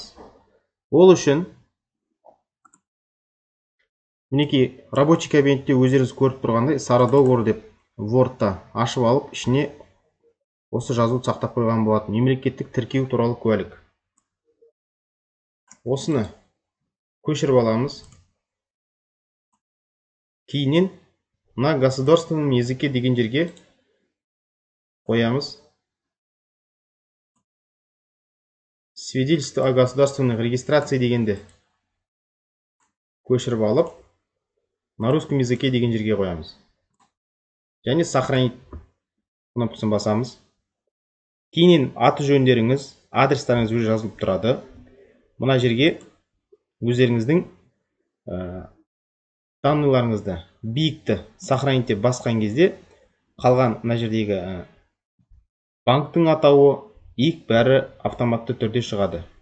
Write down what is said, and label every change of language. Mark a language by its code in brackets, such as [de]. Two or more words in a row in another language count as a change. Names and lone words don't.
[kk] Ол үшін мінекей [ru] рабочий кабинетте [kk] өздеріңіз көріп тұрғандай сары договор деп Word'та ашып алып, ішіне осы жазуды сақтап қойған болатын. Мемлекеттік тіркеу туралы куәлік. Осыны көшіріп аламыз. Кейіннен [ru] на государственном языке [kk] деген жерге қоямыз. [ru] Свидетельство о государственной регистрации [kk] дегенде көшіріп алып, [ru] на русском языке [kk] деген жерге қоямыз. Және сохранить кнопкасын басамыз. Кейіннен аты жөндеріңіз, адрестарыңыз өзі жазылып тұрады. Мына жерге өздеріңіздің данныйларыңызды, биікті сохранить деп басқан кезде қалған мына жердегі банктың атауы, бәрі автоматты түрде шығады.